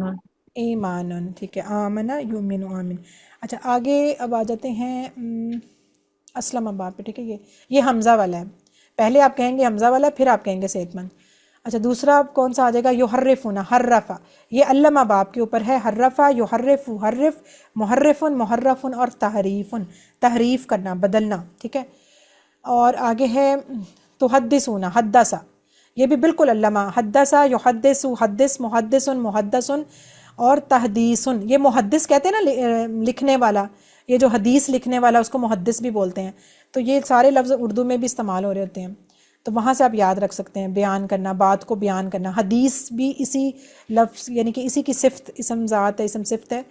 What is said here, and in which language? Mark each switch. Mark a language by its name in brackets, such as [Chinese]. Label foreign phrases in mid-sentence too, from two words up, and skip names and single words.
[Urdu] ایمان ٹھیک ہے. [Arabic] آمنہ یؤمن آمن. [Urdu] اچھا آگے اب آ جاتے ہیں اسلم باب پہ ٹھیک ہے. یہ حمزہ والا ہے. پہلے آپ کہیں گے حمزہ والا پھر آپ کہیں گے صحت مند. اچھا دوسرا کون سا آ جائے گا؟ [Arabic] یحرفون حرفا. [Urdu] یہ علامہ باب کے اوپر ہے. [Arabic] حرفا یحرف حرف محرفن محرفن [Urdu] اور تحریفن تحریف کرنا بدلنا ٹھیک ہے. اور آگے ہے [Arabic] تحدثون حدثا. [Urdu] یہ بھی بالکل علامہ [Arabic] حدثا یحدث حدث محدث محدث [Urdu] اور تحدیثن. یہ محدث کہتے ہیں نا لکھنے والا. یہ جو حدیث لکھنے والا اس کو محدث بھی بولتے ہیں. تو یہ سارے لفظ اردو میں بھی استعمال ہو رہے ہوتے ہیں تو وہاں سے آپ یاد رکھ سکتے ہیں. بیان کرنا بات کو بیان کرنا. حدیث بھی اسی لفظ یعنی کہ اسی کی صفت اسم ذات ہے اسم صفت ہے.